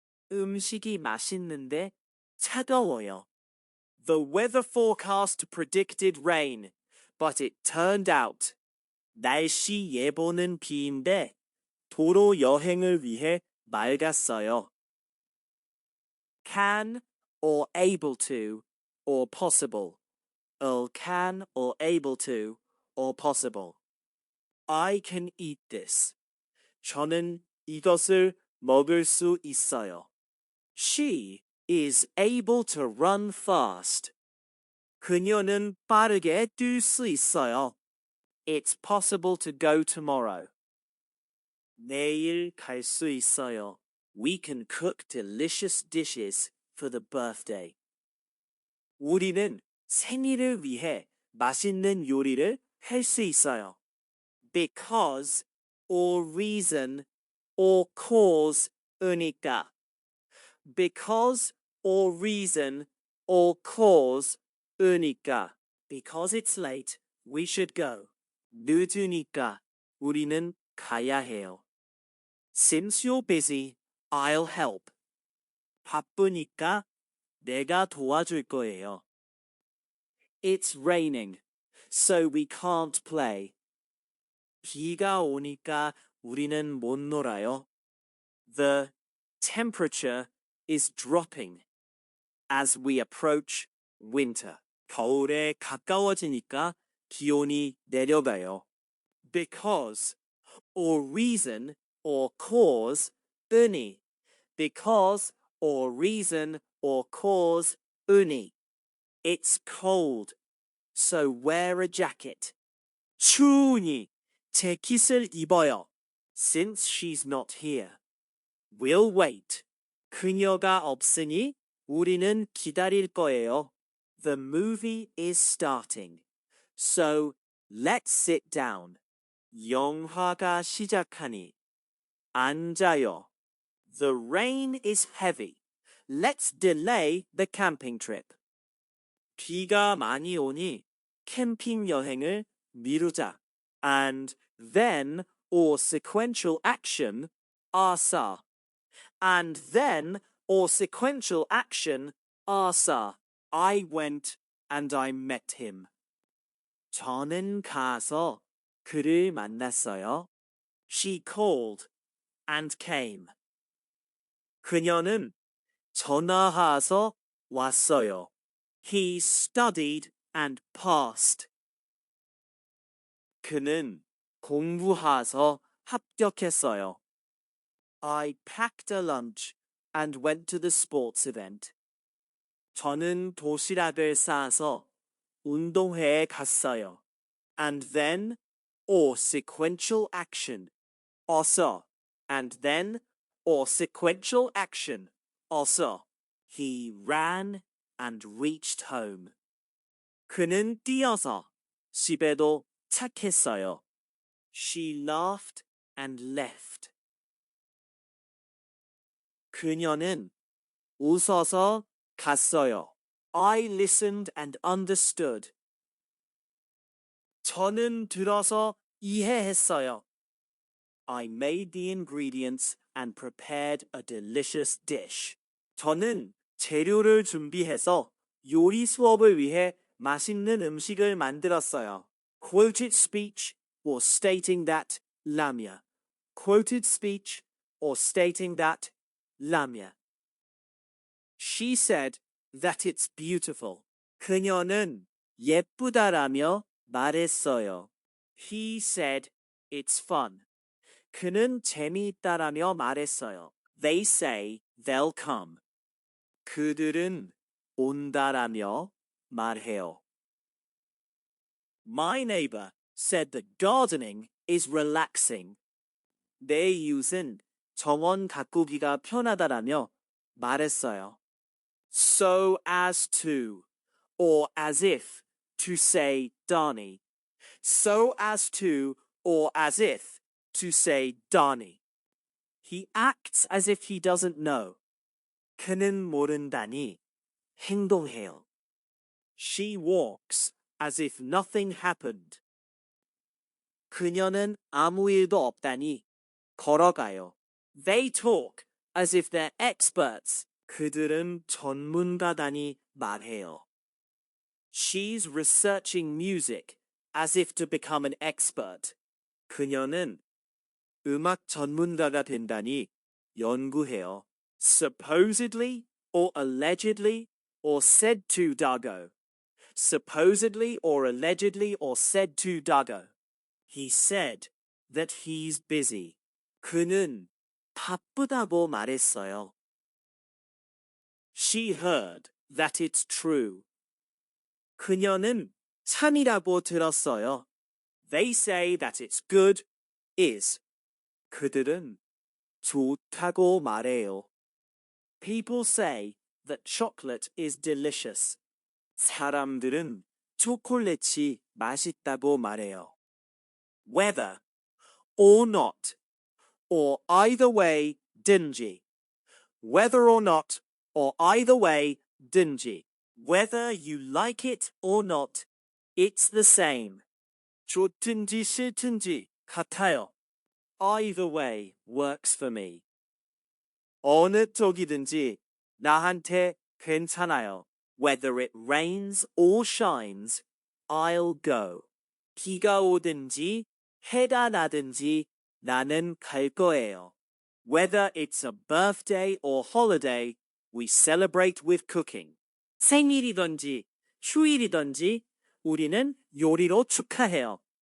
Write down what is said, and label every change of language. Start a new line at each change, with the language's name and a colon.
Korean: 음식이 맛있는데 차가워요.
English: The weather forecast predicted rain, but it turned out.
Korean: 날씨 예보는 비인데 도로 여행을 위해 맑았어요.
English: Can or able to or possible. Can or able to or possible. I can eat this.
Korean: 저는 이것을 먹을 수 있어요.
English: She is able to run fast.
Korean: 그녀는 빠르게 뛸 수 있어요.
English: It's possible to go tomorrow.
Korean: 내일 갈 수 있어요.
English: We can cook delicious dishes for the birthday.
Korean: 우리는 생일을 위해 맛있는 요리를 할 수 있어요.
English: Because or reason or cause 으니까. Because or reason or cause 으니까. Because it's late, we should go.
Korean: 늦으니까 우리는 가야 해요.
English: Since you're busy, I'll help.
Korean: 바쁘니까 내가 도와줄 거예요.
English: It's raining, so we can't play.
Korean: 비가 오니까 우리는 못 놀아요.
English: The temperature is dropping as we approach winter.
Korean: 겨울에 가까워지니까 기온이 내려가요.
English: Because or reason or cause 은이. Because or reason or cause 은이. It's cold, so wear a jacket.
Korean: 추우니 재킷을 입어요.
English: Since she's not here. We'll wait.
Korean: 그녀가 없으니 우리는 기다릴 거예요.
English: The movie is starting, so let's sit down.
Korean: 영화가 시작하니 앉아요.
English: The rain is heavy. Let's delay the camping trip.
Korean: 비가 많이 오니 캠핑 여행을 미루자.
English: And then or sequential action 아싸. And then or sequential action 아싸. I went and I met him.
Korean: 저는 가서 그를 만났어요.
English: She called and came.
Korean: 그녀는 전화해서 왔어요.
English: He studied and passed.
Korean: 그는 공부해서 합격했어요.
English: I packed a lunch and went to the sports event.
Korean: 저는 도시락을 싸서 운동회에 갔어요.
English: And then, or sequential action, also. And then, or sequential action, also. He ran and reached home.
Korean: 그는 뛰어서 집에도 착했어요.
English: She laughed and left.
Korean: 그녀는 웃어서 갔어요.
English: I listened and understood.
Korean: 저는 들어서 이해했어요.
English: I made the ingredients and prepared a delicious dish.
Korean: 저는 재료를 준비해서 요리 수업을 위해 맛있는 음식을 만들었어요.
English: Quoted speech or stating that 라면. Quoted speech or stating that 라면. She said that it's beautiful.
Korean: 그녀는 예쁘다라며 말했어요.
English: He said it's fun.
Korean: 그는 재미있다라며 말했어요.
English: They say they'll come.
Korean: 그들은 온다라며 말해요.
English: My neighbor said that gardening is relaxing.
Korean: 내 이웃은 정원 가꾸기가 편하다라며 말했어요.
English: So as to, or as if, to say Donnie. So as to, or as if, to say Donnie. He acts as if he doesn't know.
Korean: 그는 모른다니 행동해요.
English: She walks as if nothing happened.
Korean: 그녀는 아무 일도 없다니 걸어가요.
English: They talk as if they're experts.
Korean: 그들은 전문가다니 말해요.
English: She's researching music as if to become an expert.
Korean: 그녀는 음악 전문가가 된다니 연구해요.
English: Supposedly or allegedly or said to 다고. Supposedly or allegedly or said to 다고. He said that he's busy.
Korean: 그는 바쁘다고 말했어요.
English: She heard that it's true.
Korean: 그녀는 참이라고 들었어요.
English: They say that it's good, is.
Korean: 그들은 좋다고 말해요.
English: People say that chocolate is delicious.
Korean: 사람들은 초콜릿이 맛있다고 말해요.
English: Whether or not, or either way, dingy. Whether or not, or either way, dingy. Whether you like it or not, it's the same.
Korean: 좋든지 싫든지 같아요.
English: Either way works for me.
Korean: 어느 쪽이든지 나한테 괜찮아요.
English: Whether it rains or shines, I'll go.
Korean: 비가 오든지 해가 나든지 나는 갈 거예요.
English: Whether it's a birthday or holiday, we celebrate with cooking.
Korean: 생일이든지 휴일이든지 우리는 요리로 축하해요.